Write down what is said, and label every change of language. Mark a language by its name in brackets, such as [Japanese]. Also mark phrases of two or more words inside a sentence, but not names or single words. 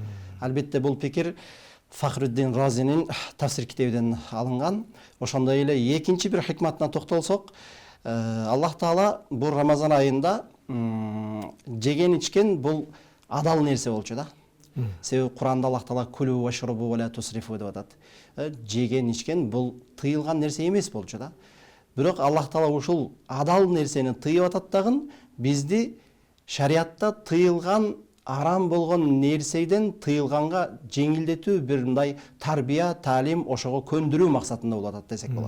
[Kyrgyz] Албетте бул пикир Фахруддин Разинин тафсир китебинен алынган. Ошондой эле экинчи бир хикматына токтолсок, Аллах Таала бул Рамазан айында жеген ичкен бул адал нерсе болчу да. Себеби Куранда Аллах Таала [Arabic] كلوا واشربوا ولا تسرفوا [Kyrgyz] деп атат. Жеген ичкен бул тыйылган нерсе эмес болчу да. Бирок Аллах Таала ушул адал нерсени тыйып атат дагы бизди шариатта тыйылган арам болгон нерседен тыйылганга жеңилдетүү бир мындай тарбия, таалим, ошого көндүрүү максатында болуп атат десек болот.